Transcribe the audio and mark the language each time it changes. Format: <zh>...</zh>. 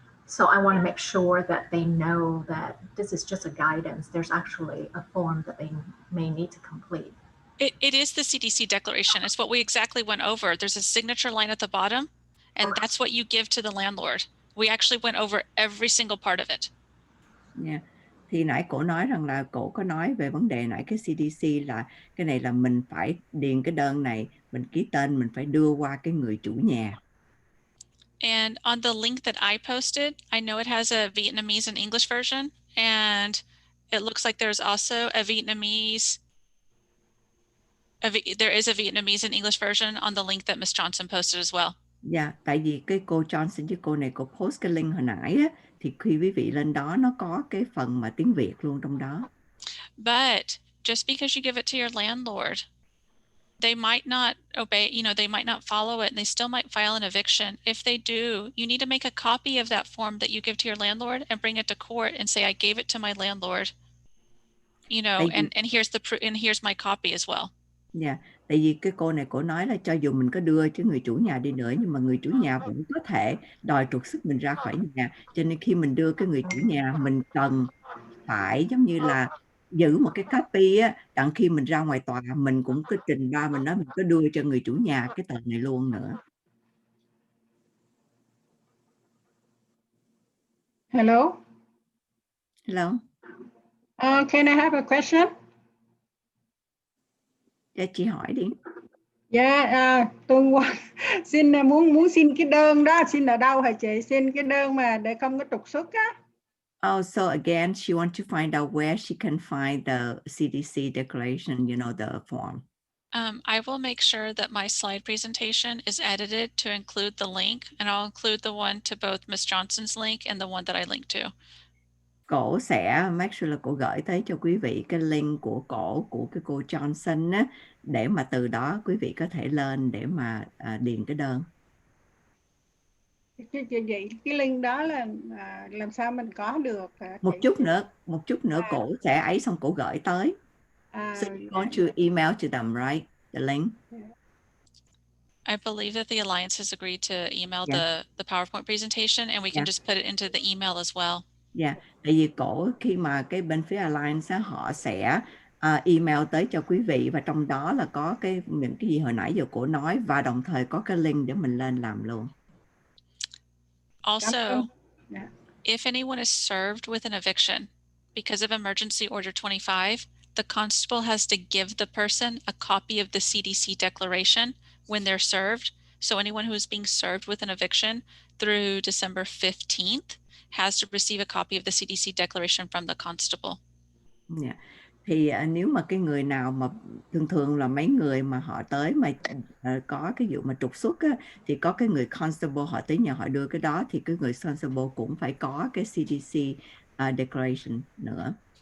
<en>So I want to make sure that they know that this is just a guidance. There's actually a form that they may need to complete. It is the CDC declaration. It's what we exactly went over. There's a signature line at the bottom, and that's what you give to the landlord. We actually went over every single part of it. Yeah.</en> <vi>Thì nãy cổ nói rằng là cổ có nói về vấn đề nãy cái CDC là cái này là mình phải điền cái đơn này, mình ký tên, mình phải đưa qua cái người chủ nhà.</vi> <en>And on the link that I posted, I know it has a Vietnamese and English version, and it looks like there's also a Vietnamese. There is a Vietnamese and English version on the link that Ms. Johnson posted as well.</en> <vi>Dạ, tại vì cái cô Johnson với cô này cô post cái link hồi nãy á, thì khi quý vị lên đó nó có cái phần mà tiếng Việt luôn trong đó.</vi> <en>But just because you give it to your landlord, they might not obey, they might not follow it, and they still might file an eviction. If they do, you need to make a copy of that form that you give to your landlord and bring it to court and say, I gave it to my landlord, and here's here's my copy as well.</en> <vi>Dạ, tại vì cái cô này cổ nói là cho dù mình có đưa cho người chủ nhà đi nữa, nhưng mà người chủ nhà vẫn có thể đòi trục xuất mình ra khỏi nhà. Cho nên khi mình đưa cái người chủ nhà, mình cần phải giống như là giữ một cái copy á, đặng khi mình ra ngoài tòa mình cũng cứ trình ra, mình nói mình có đưa cho người chủ nhà cái tờ này luôn nữa.</vi> <en>Hello. Hello. Can I have a question?</en> <vi>Dạ, chị hỏi đi. Dạ, tôi xin muốn xin cái đơn đó, xin ở đâu hả chị? Xin cái đơn mà để không có trục xuất á.</vi> <en>Oh, so again, she wants to find out where she can find the CDC declaration, the form. I will make sure that my slide presentation is edited to include the link, and I'll include the one to both Ms. Johnson's link and the one that I linked to.</en> <vi>Cổ sẽ</vi> <en>make sure</en> <vi>là cổ gửi tới cho quý vị cái link của cái cô Johnson á, để mà từ đó quý vị có thể lên để mà điền cái đơn. Vậy cái link đó là làm sao mình có được? Một chút nữa cổ sẽ ấy xong cổ gửi tới.</vi> <en>So you want to email to them, right? The link. I believe that the Alliance has agreed to email the PowerPoint presentation, and we can just put it into the email as well.</en> <vi>Dạ, tại vì cổ khi mà cái bên phía Alliance họ sẽ email tới cho quý vị, và trong đó là có những cái gì hồi nãy giờ cổ nói, và đồng thời có cái link để mình lên làm luôn.</vi> <en>Also, if anyone is served with an eviction because of Emergency Order 25, the constable has to give the person a copy of the CDC declaration when they're served. So anyone who is being served with an eviction through December 15th has to receive a copy of the CDC declaration from the constable. Yeah.</en> <vi>Thì nếu mà cái người nào mà thường là mấy người mà họ tới mà có cái vụ mà trục xuất á, thì có cái người constable họ tới nhà họ đưa cái đó, thì cái người constable cũng phải có cái CDC declaration nữa.</vi>